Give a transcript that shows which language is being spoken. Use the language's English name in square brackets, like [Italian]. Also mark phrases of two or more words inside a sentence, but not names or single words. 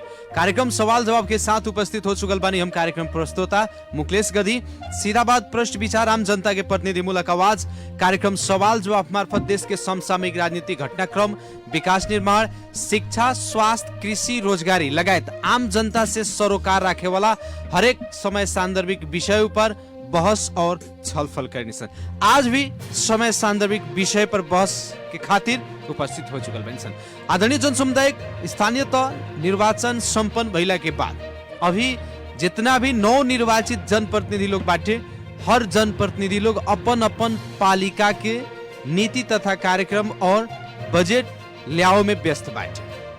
[Bhojpuri] कार्यक्रम सवाल जवाब के साथ उपस्थित हो चुकल बानी हम कार्यक्रम प्रस्तोता मुकेश गदी। सीधा बात, प्रश्न विचार, आम जनता के प्रतिनिधिमूलक आवाज। कार्यक्रम सवाल जवाब मार्फत देश के समसामयिक राजनीतिक घटनाक्रम, विकास निर्माण, शिक्षा, स्वास्थ्य, कृषि, रोजगारी लगायत आम जनता से सरोकार राखे वाला हरेक समय सान्दर्भिक विषय पर बहस और छलफल करने सन। आज भी समय सान्दर्भिक विषय पर बहस के खातिर उपस्थित हो चुकल बनी सन। आदरणीय जन समुदाय, स्थानीय तह निर्वाचन संपन्न भइला के बाद अभी जितना भी नव निर्वाचित जनप्रतिनिधि लोग बाटे, हर जनप्रतिनिधि लोग अपन अपन पालिका के नीति तथा कार्यक्रम और बजट ल्याओ में व्यस्त बाटे।